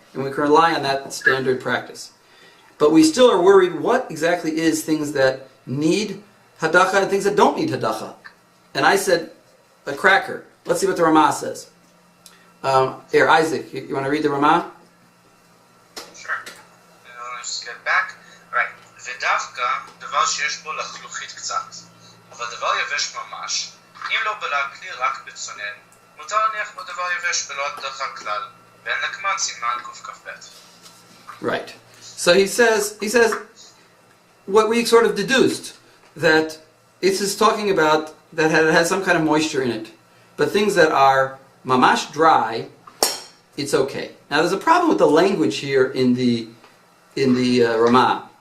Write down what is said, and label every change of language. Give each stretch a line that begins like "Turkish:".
English: And we can rely on that standard practice. But we still are worried what exactly is things that need hadacha and things that don't need hadacha. And I said, a cracker. Let's see what the Ramah says. Here, Isaac, you want to read the Ramah? Sure. Let's just get back. Right.
Hebrew: ודווקא דבר שיש בו לחלוכית קצת, אבל דבר יבש ממש, אם לא בלע כלי רק בצונן, מותר להניח בו דבר יבש בלא הדחה כלל, ואין נקמן סימן קכ"ב.
English: Right. So he says what we sort of deduced, that this is talking about that it has some kind of moisture in it. But things that are mamash dry, it's okay. Now there's a problem with the language here in the Ramah.